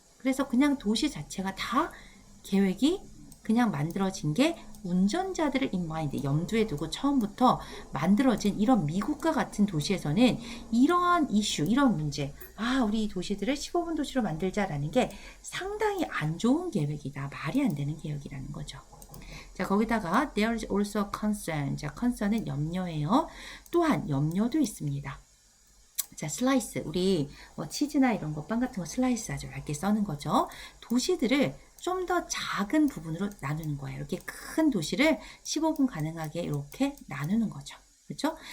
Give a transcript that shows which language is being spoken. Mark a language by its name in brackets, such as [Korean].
[Korean] 그래서 그냥 도시 자체가 다 계획이 그냥 만들어진 게 운전자들을 in mind, 염두에 두고 처음부터 만들어진 이런 미국과 같은 도시에서는 이러한 이슈, 이런 문제, 우리 이 도시들을 15분 도시로 만들자라는 게 상당히 안 좋은 계획이다. 말이 안 되는 계획이라는 거죠. [English] 자, 거기다가 there is also a concern. [Korean] 자, concern은 염려예요. 또한 염려도 있습니다. 자, 슬라이스. 우리 치즈나 이런 거, 빵 같은 거 슬라이스 아주 얇게 써는 거죠. 도시들을 좀 더 작은 부분으로 나누는 거예요. 이렇게 큰 도시를 15분 가능하게 이렇게 나누는 거죠. 그렇죠?